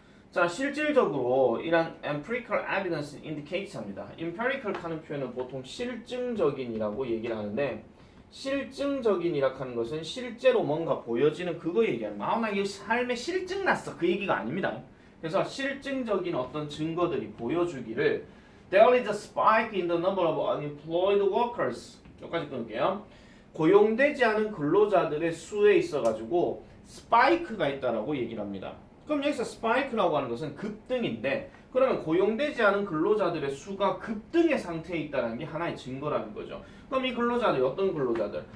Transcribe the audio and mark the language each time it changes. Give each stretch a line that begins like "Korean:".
Korean: 자, 실질적으로 이란
English: empirical evidence indicates
Korean: 합니다. empirical 하는 표현은 보통 실증적인이라고 얘기를 하는데 실증적인이라 하는 것은 실제로 뭔가 보여지는 그거 얘기하는 거야. 나 이게 삶에 실증 났어 그 얘기가 아닙니다. 그래서 실증적인 어떤 증거들이 보여주기를
English: There is a spike in the number of unemployed workers.
Korean: 여기까지 끊을게요. 고용되지 않은 근로자들의 수에 있어가지고 스파이크가 있다라고 얘기를 합니다. 그럼 여기서 스파이크라고 하는 것은 급등인데 그러면 고용되지 않은 근로자들의 수가 급등의 상태에 있다는 게 하나의 증거라는 거죠. 그럼 이 근로자들 어떤 근로자들?